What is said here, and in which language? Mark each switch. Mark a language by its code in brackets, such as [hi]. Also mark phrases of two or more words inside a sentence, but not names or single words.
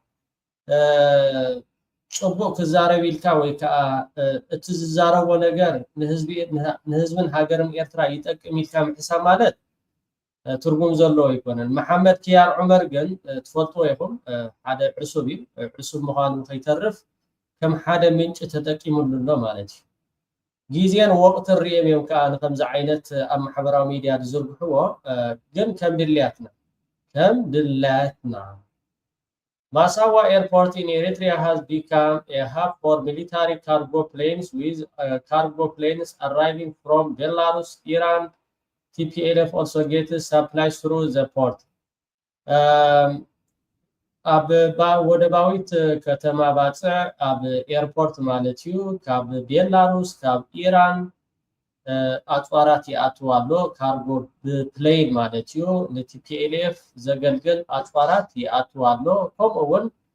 [ti] ፅቡቅ ክዛረብ ኢልካ ወይ ከዓ እቲ ዝዛረቦ ነገር ንህዝብን ሃገርን ኤርትራ ይጠቅም ኢልካ ምሕሳብ ማለት ትርጉም ዘለዎ ይኮነን። መሓመድ ኪያር ዑመር ግን ትፈልጥዎ ይኹም ሓደ ዕሱብ እዩ። ዕሱብ ምዃኑ ከይተርፍ ከም ሓደ ምንጭ ተጠቂሙሉ ኣሎ ማለት እዩ። ጊዜን ወቅትን ርኦም እዮም ከዓ ንከምዚ ዓይነት ኣብ ማሕበራዊ ሚድያ ዝዝርግሕዎ ግን ከም [en] ድላያትና Massawa Airport in Eritrea has become a hub for military cargo planes with cargo planes arriving from Belarus, Iran. TPLF also gets supplies through the port. [ti] ወደ ባዊት ከተማ ባፅዕ ኣብ ኤርፖርት ማለት እዩ ካብ ቤላሩስ ካብ ኢራን ኣፅዋራት ይኣትዉ ኣሎ ካርጎ ብፕሌን ማለት እዩ ንቲፒኤልኤፍ ዘገልግል ኣፅዋራት ይኣትዉ ኣሎ ከምኡ እውን